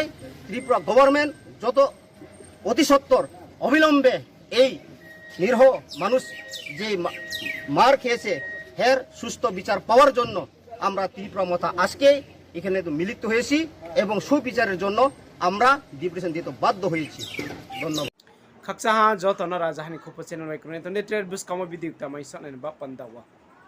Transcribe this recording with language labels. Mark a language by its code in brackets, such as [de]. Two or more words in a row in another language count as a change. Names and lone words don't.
[bn] ত্রিপুরা গভর্নমেন্ট যত অতি সত্বর অবিলম্বে এই নিরীহ মানুষ যে মার খেয়েছে এর সুস্থ বিচার পাওয়ার জন্য আমরা ত্রিপুরা মথা আজকে এখানে তো মিলিত হয়েছি এবং সুবিচারের জন্য আমরা ডিপ্রেশন দিতে বাধ্য হয়েছি। ধন্যবাদ। [trk] kaksaha jo tonora jahani khopo channel mai kunai to network bus kamo video ta mai sanai ba pandawa